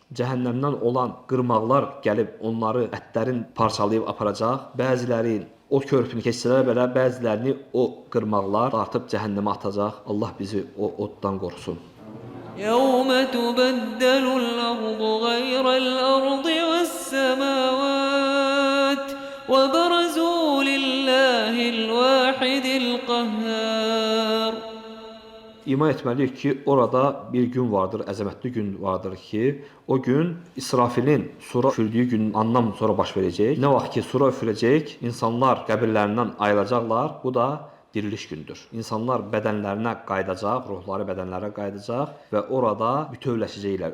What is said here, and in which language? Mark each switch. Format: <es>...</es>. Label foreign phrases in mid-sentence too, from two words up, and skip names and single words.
<az>cəhənnəmdən olan qırmaqlar gəlib onları ətlərin parçalayıb aparacaq. Bəziləri o körpünü keçsələr belə, bəzilərini o qırmaqlar dartıb cəhənnəmə atacaq. Allah bizi o oddan qorusun.</az> <ar>يَوْمَ تُبَدَّلُ الْأَرْضُ غَيْرَ الْأَرْضِ وَالسَّمَاوَاتُ وَبَرَزُوا لِلَّهِ الْوَاحِدِ الْقَهَّارِ.</ar> <az>İman etməliyik ki, orada bir gün vardır, əzəmətli gün vardır ki, o gün İsrafilin sura üfürdüyü gündən sonra baş verəcək. Nə vaxt ki, sura üfürəcək, insanlar qəbirlərindən ayrılacaqlar, bu da diriliş gündür. İnsanlar bədənlərinə qayıdacaq, ruhları bədənlərə qayıdacaq və orada bütövləşəcəklər.</az>